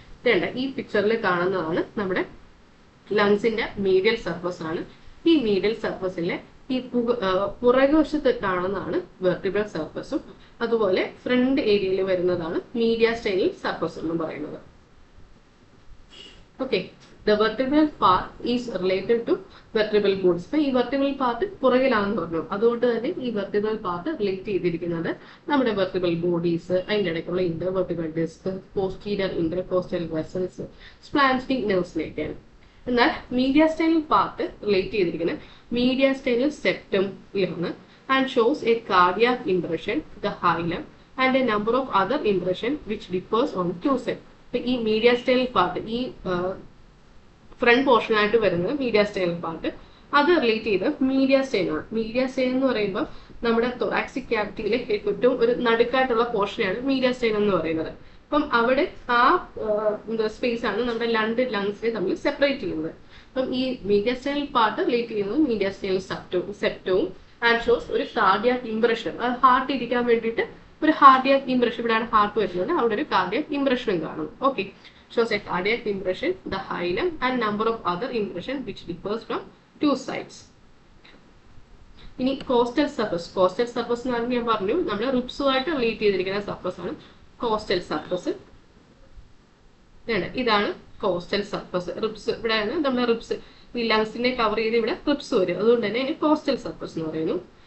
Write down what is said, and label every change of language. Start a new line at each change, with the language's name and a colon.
Malayalam: ഇതേണ്ട ഈ പിക്ചറിൽ കാണുന്നതാണ് നമ്മുടെ ലങ്സിന്റെ മീഡിയൽ സർഫസ് ആണ്. ഈ മീഡിയൽ സർഫസിലെ ഈ പുറകുവശത്ത് കാണുന്നതാണ് വെർട്ടിബ്രൽ സർഫസും, അതുപോലെ ഫ്രണ്ട് ഏരിയയിൽ വരുന്നതാണ് മീഡിയാസ്റ്റൈനൽ സർഫസ് എന്ന് പറയുന്നത്.
English: Okay, the vertebral part is related to vertebral bodies.
Malayalam: അപ്പൊ ഈ വെർട്ടിബ്രൽ പാർട്ട് പുറകിലാണെന്ന് പറഞ്ഞു, അതുകൊണ്ട് തന്നെ ഈ വെർട്ടിബ്രൽ പാർട്ട് റിലേറ്റ് ചെയ്തിരിക്കുന്നത് നമ്മുടെ വെർട്ടിബ്രൽ ബോഡീസ്, അതിൻ്റെ ഇടയ്ക്കുള്ള intervertebral disk, posterior intercostal vessels, സ്പ്ലാൻസ്റ്റിക് നെർവ്സിനെയൊക്കെയാണ്. എന്നാൽ മീഡിയാസ്റ്റൈനൽ പാർട്ട് റിലേറ്റ് ചെയ്തിരിക്കുന്നത് മീഡിയാസ്റ്റൈനൽ സെപ്റ്റമിലാണ്
English: And shows a cardiac impression, the hilum and a number of other impression which differs on 2 sides.
Malayalam: ഈ മീഡിയാസ്റ്റൈനൽ പാർട്ട് ഈ ഫ്രണ്ട് പോർഷൻ ആയിട്ട് വരുന്നത് മീഡിയാസ്റ്റൈനൽ പാർട്ട്, അത് റിലേറ്റ് ചെയ്ത് മീഡിയാസ്റ്റൈൻ ആണ്. മീഡിയാസ്റ്റൈൻ എന്ന് പറയുമ്പോൾ നമ്മുടെ തൊറാക്സിക് ക്യാവിറ്റിയിലെ ഏറ്റവും ഒരു നടുക്കായിട്ടുള്ള പോർഷനാണ് മീഡിയാസ്റ്റൈൻ എന്ന് പറയുന്നത്. അപ്പം അവിടെ ആ സ്പേസ് ആണ് നമ്മുടെ 2 ലങ്സിനെ തമ്മിൽ സെപ്പറേറ്റ് ചെയ്യുന്നത്. അപ്പം ഈ മീഡിയാസ്റ്റൈനൽ പാർട്ട് റിലേറ്റ് ചെയ്യുന്നത് മീഡിയാസ്റ്റൈനൽ സെപ്റ്റവും
English: and shows
Malayalam: ഒരു കാർഡിയാക് ഇംപ്രഷൻ, അത് ഹാർട്ട് ഇരിക്കാൻ വേണ്ടിയിട്ട് ഒരു കാർഡിയാക് ഇംപ്രഷൻ, ഇവിടെയാണ് ഹാർട്ട് വരുന്നത്, അവിടെ ഒരു കാർഡിയാക് ഇംപ്രഷനും കാണും.
English: Okay, shows a cardiac impression, the hilum and number of other impression which differs from 2 sides.
Malayalam: ഇനി കോസ്റ്റൽ സർഫസ് എന്ന് പറഞ്ഞാൽ ഞാൻ പറഞ്ഞു നമ്മൾ റിബ്സുമായിട്ട് റിലേറ്റ് ചെയ്തിരിക്കുന്ന സർഫസ് ആണ് കോസ്റ്റൽ സർഫസ്. ഇതാണ് കോസ്റ്റൽ സർഫസ്. റിബ്സ് ഇവിടെയാണ് നമ്മുടെ റിബ്സ്, ഈ ലങ്സിനെ കവർ ചെയ്ത് ഇവിടെ റിബ്സ് വരും, അതുകൊണ്ട് തന്നെ ഇതിനെ കോസ്റ്റൽ സർഫസ് എന്ന് പറയുന്നു.